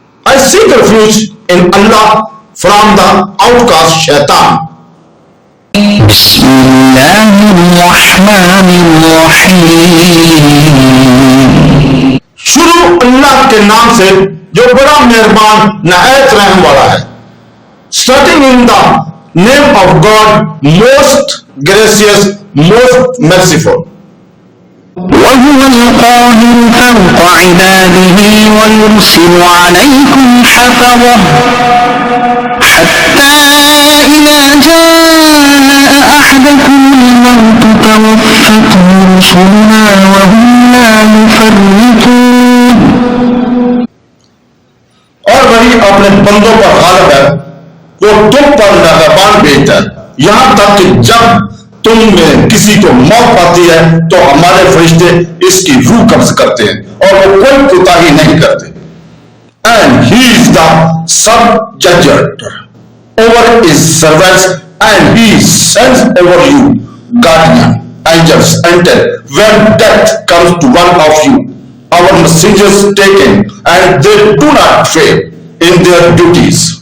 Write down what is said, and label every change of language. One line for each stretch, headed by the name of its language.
English: I seek refuge in Allah from the outcast shaitan.
Arabic: بسم اللہ الرحمن الرحیم.
Urdu: شروع اللہ کے نام سے جو بڑا مہربان نہایت رحم والا ہے.
English: Starting in the name of God, most gracious, most merciful.
Arabic: وهو القاهر فوق عباده ويرسل عليكم حفظه حتى إذا جاء أحدكم الموت توفته رسلنا وهم لا يفرطون.
Urdu: اور وہی اپنے بندوں پر غالب ہے، وہ تم پر نگہبان بھیجتا ہے یہاں تک کہ جب تم میں کسی کو موت پاتی ہے تو ہمارے فرشتے اس کی روح قبض کرتے ہیں اور وہ کوئی کوتاہی نہیں کرتے.
English: And he is the subject over his servants and he sends over you guardian angels until when death comes to one of you. Our messengers taken and they do not fail in their duties.